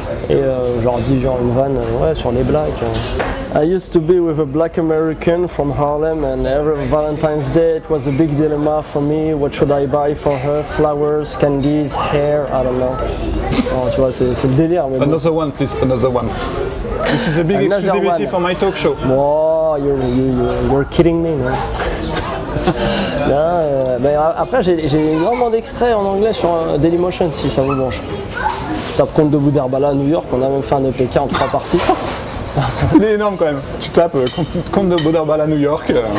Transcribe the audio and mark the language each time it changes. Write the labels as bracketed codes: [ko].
[fr] Et je leur dis genre une vanne ouais, sur les blacks. [en] I used to be with a black American from Harlem and every Valentine's Day it was a big dilemma for me. What should I buy for her? Flowers, candies, hair, I don't know. [fr] Oh, tu vois, c'est le délire. Mais [en] another one, please, another one. This is a big exclusivity for my talk show. Oh, you're kidding me, man. [fr] Non, mais après j'ai énormément d'extraits en anglais sur Dailymotion si ça vous branche. Je tape Conte de Boudherbala à New York, on a même fait un EPK en 3 parties. Il est énorme quand même. Tu tapes Conte de Boudherbala à New York.